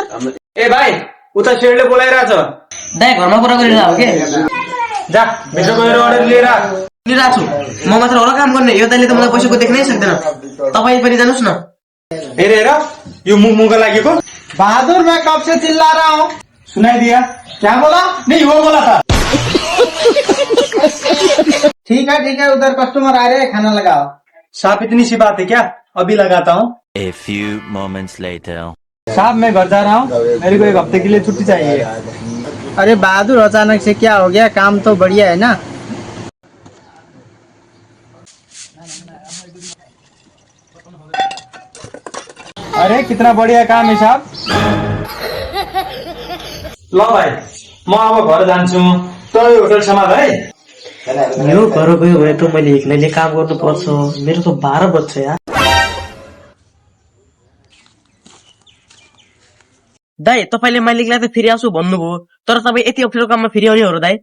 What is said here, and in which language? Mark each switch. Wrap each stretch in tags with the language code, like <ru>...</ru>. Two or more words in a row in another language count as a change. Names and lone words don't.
<ne>ए भाइ उता शेरले बोलाइरहेछ। दाइ घरमा कुरा गरिरहेको हो के? जा भित्र गएर अर्डर लिएर लिइरहेको छु। म मात्र होला काम गर्ने, यो दाइले त मलाई पैसाको देख्नै सक्दैन। तपाईँ पनि जानुहोस् न। हेर हेर यो मुखको लागेको।</ne> <hi>बहादुर मैं कब से चिल्ला रहा हूँ, सुनाई दिया? क्या बोला? नहीं वो बोला था। ठीक है उधर कस्टमर आ रहे हैं, खाना लगाओ। साहब इतनी सी बात है क्या? अभी लगाता हूँ।</hi> <en>A few moments later.</en> <hi>साहब मैं घर जा रहा हूँ, मेरे को 1 हफ्ते के लिए छुट्टी चाहिए। अरे बहादुर अचानक से क्या हो गया? काम तो बढ़िया है ना। अरे कितना बढ़िया काम है साहब।</hi> <ne>ल भाइ म अब घर जान्छु, तँ यो होटल सम्हाल है। यो घर गयो भने त मैले एक्लैले काम गर्नु पर्छ। मेरो त 12 बज्छ यार। दाइ तपाईले मालिकलाई त फेरि आउँछु भन्नुभयो, तर तपाईँ यति अप्ठ्यारो काममा फेरि आउने हो दाइ?</ne>